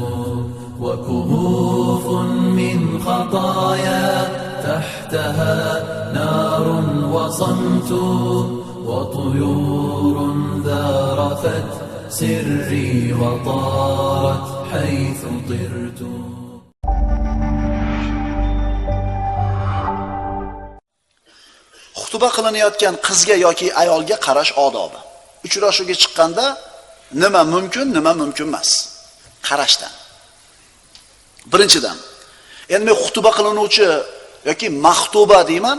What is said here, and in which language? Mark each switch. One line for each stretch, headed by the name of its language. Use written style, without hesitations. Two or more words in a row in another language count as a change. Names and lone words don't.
Arabic: وكهوف من خطايا تحتها نار وصمت وطيور ذارفت سري وطارت حيث طرت.
Uzbek: Xutuba qilinayotgan qizga yoki ayolga qarash odobi. Uchrashuvga chiqqanda nima mumkin, nima mumkin emas? Qarashdan. Birinchidan, endi men xutuba qilinuvchi yoki maxtuba deyman.